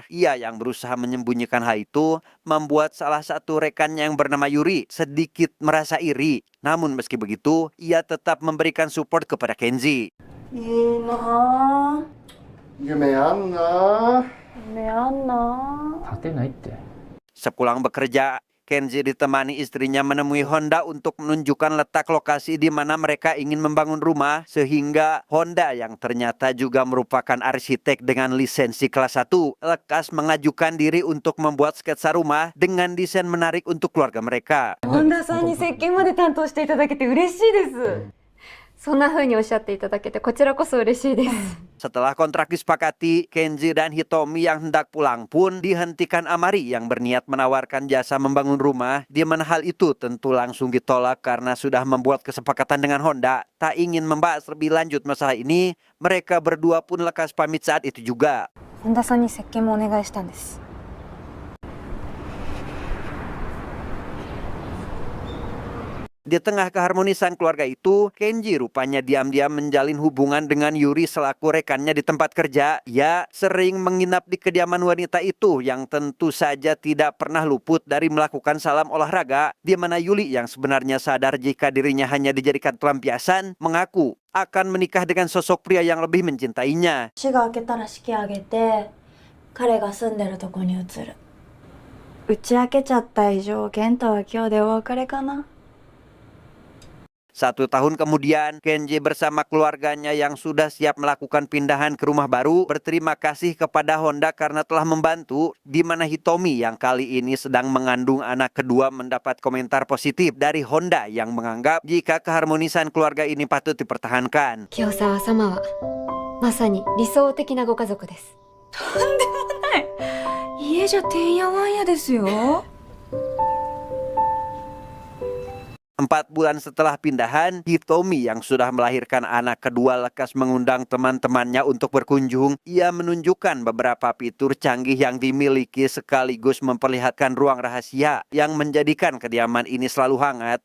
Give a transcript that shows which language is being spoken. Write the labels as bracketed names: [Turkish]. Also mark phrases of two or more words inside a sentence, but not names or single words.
[Indonesian] Ia yang berusaha menyembunyikan hal itu membuat salah satu rekannya yang bernama Yuri sedikit merasa iri. Namun meski begitu, ia tetap memberikan support kepada Kenji. [Japanese] いいなぁ。夢あんな。夢あんなぁ。立てないって。 [Indonesian] Sepulang bekerja, Kenji ditemani istrinya menemui Honda untuk menunjukkan letak lokasi di mana mereka ingin membangun rumah, sehingga Honda yang ternyata juga merupakan arsitek dengan lisensi kelas 1 lekas mengajukan diri untuk membuat sketsa rumah dengan desain menarik untuk keluarga mereka. [Japanese] 本田さんに設計まで担当していただけて嬉しいです。そんな風におっしゃっていただけてこちらこそ嬉しいです。 [Indonesian] Setelah kontrak disepakati, Kenji dan Hitomi yang hendak pulang pun dihentikan Amari yang berniat menawarkan jasa membangun rumah, di mana hal itu tentu langsung ditolak karena sudah membuat kesepakatan dengan Honda. Tak ingin membahas lebih lanjut masalah ini, mereka berdua pun lekas pamit saat itu juga. [Japanese] 本田さんに接見もお願いしたんです。 [Indonesian] Di tengah keharmonisan keluarga itu, Kenji rupanya diam-diam menjalin hubungan dengan Yuri selaku rekannya di tempat kerja. Ia sering menginap di kediaman wanita itu yang tentu saja tidak pernah luput dari melakukan salam olahraga, di mana Yuli yang sebenarnya sadar jika dirinya hanya dijadikan pelampiasan, mengaku akan menikah dengan sosok pria yang lebih mencintainya. [Japanese] 年が明けたら式挙げて彼が住んでるとこに移る。打ち明けちゃった以上健太は今日でお別れかな。 [Indonesian] 1 tahun kemudian, Kenji bersama keluarganya yang sudah siap melakukan pindahan ke rumah baru berterima kasih kepada Honda karena telah membantu, di mana Hitomi yang kali ini sedang mengandung anak kedua mendapat komentar positif dari Honda yang menganggap jika keharmonisan keluarga ini patut dipertahankan. [Japanese] 清沢様はまさに理想的なご家族です。とんでもない。家じゃてんやわんやですよ。 [Indonesian] 4 bulan setelah pindahan, Hitomi yang sudah melahirkan anak kedua lekas mengundang teman-temannya untuk berkunjung. Ia menunjukkan beberapa fitur canggih yang dimiliki sekaligus memperlihatkan ruang rahasia yang menjadikan kediaman ini selalu hangat.